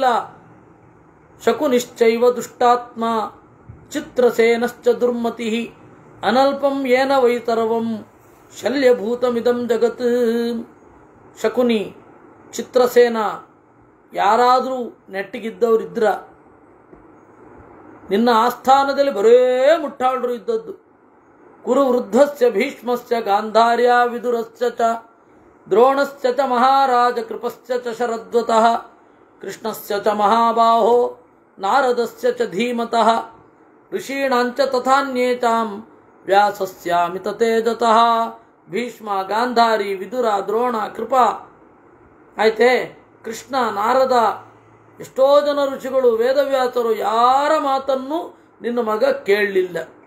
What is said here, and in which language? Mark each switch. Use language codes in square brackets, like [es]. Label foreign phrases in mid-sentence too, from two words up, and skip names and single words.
[sa] ಶಕುನಿಶ್ಚೈವ ದುಷ್ಟಾತ್ಮ ಚಿತ್ರಸೇನಶ್ಚ ದುರ್ಮತಿ ಅನಲ್ಪಂ ಏನ ವೈತರವಂ ಶಲ್ಯಭೂತಮಿದಂ ಜಗತ್. [kn] ಶಕುನಿ, ಚಿತ್ರಸೇನ ಯಾರಾದರೂ ನೆಟ್ಟಿಗಿದ್ದವರಿದ್ರ? ನಿನ್ನ ಆಸ್ಥಾನದಲ್ಲಿ ಬರೇ ಮುಟ್ಟಾಳರು ಇದ್ದದ್ದು. [sa] ಕುರು ವೃದ್ಧಸ್ಯ ಭೀಷ್ಮಸ್ಯ ಗಾಂಧಾರ್ಯ ವಿದುರಸ್ಯ ಚ ದ್ರೋಣಸ್ಯ ಚ ಮಹಾರಾಜ ಕೃಪಸ್ಯ ಚ ಶರದ್ವತಃ ಕೃಷ್ಣಸ್ಯ ಚ ಮಹಾಬಾಹೋ ನಾರದಸ್ಯ ಚ ಧೀಮತಃ ಋಷೀಣಾಂಚ ತಥಾನ್ಯೇತಾಂ ವ್ಯಾಸಸ್ಯಾಮಿತ ತೇಜತಃ [kn] ಭೀಷ್ಮ, ಗಾಂಧಾರಿ, ವಿದುರ, ದ್ರೋಣ, ಕೃಪಾ, ಆಯ್ತೆ, ಕೃಷ್ಣ, ನಾರದ, ಎಷ್ಟೋ ಜನ ಋಷಿಗಳು, ವೇದವ್ಯಾಸರು, ಯಾರ ಮಾತನ್ನು ನಿನ್ನ ಮಗ ಕೇಳಲಿಲ್ಲ.